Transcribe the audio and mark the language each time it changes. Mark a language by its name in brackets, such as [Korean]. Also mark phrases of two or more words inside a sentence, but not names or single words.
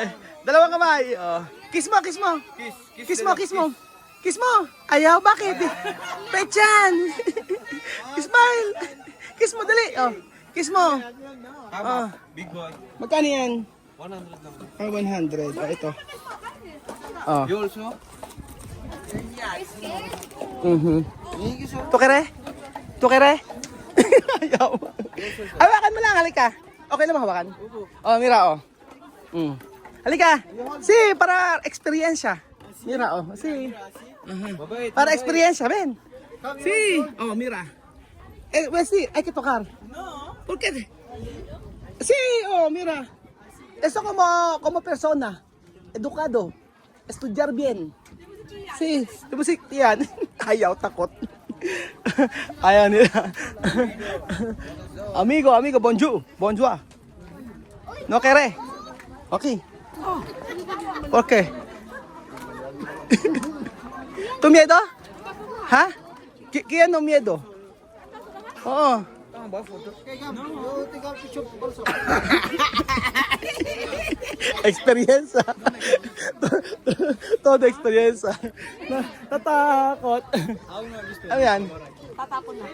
[Filipino] Dalawang kamay. Kiss mo, kiss mo. Kiss mo, kiss mo. Kiss mo. Ayaw, bakit? Pechan. Smile. Kiss mo, dali. Kiss mo. [English] Big boy. [Filipino] Magkano yan? 100 lang. 100. Ito. [English] You also? Thank you, sir. [Filipino] Tukere? Tukere? Ayaw. Hawakan mo lang, halika. Okay lang hawakan? Mira, Halika. [Spanish] Si, para experience. Mira, si. Para experience, ben. Si. Mira. Si, hay que tocar. No. ¿Por qué? Sí, mira. Eso como persona. Educado. Estudiar bien. Sí, [Filipino] musik yan. Ayaw, takot. Ayaw nila. [French] Amigo, bonjour. Bonjour. [Spanish] No quiere. Okay. ¿Por qué? ¿Tu miedo? ¿Ha? ¿Qué no miedo? [Filipino] Oo. Experience. [Spanish] Todo experience. Natakot. [Filipino] Ano yan? Tatapon na.